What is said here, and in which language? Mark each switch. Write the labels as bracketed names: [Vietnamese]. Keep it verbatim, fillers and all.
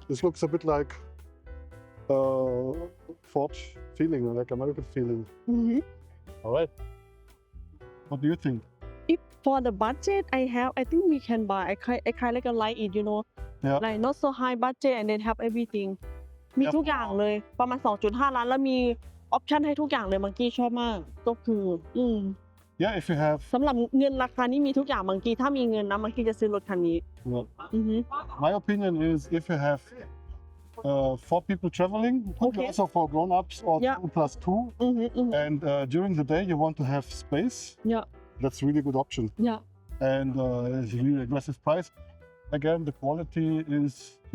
[English] this looks a bit like uh, Ford feeling, like American feeling. [Thai] อือหือ [English] All right. What do you think? if for the budget I have I think we can buy I kind I kind like a light it you know Yeah. like not so high budget and then have everything [Thai] มี [English] Yep. [Thai] ทุกอย่างเลยประมาณ สองจุดห้า ล้านแล้วมีออปชันให้ทุกอย่างเลยมังกี้ชอบมาก ก็คืออืม [English] Yeah, if you have [Thai] สำหรับเงินราคานี้มีทุกอย่างมังกี้ถ้ามีเงินนะมังกี้จะซื้อรถคันนี้ [English] well, [Thai] อือฮึ [English] my opinion is if you have uh, four people traveling, probably Okay. also for grown-ups or Yeah. two plus two, [Thai] อือฮึอือฮึ [English] and uh, during the day you want to have space, [Thai] เยอะ [English] that's really good option. [Thai] เยอะ [English] And uh, it's really aggressive price. Again, the quality is yeah,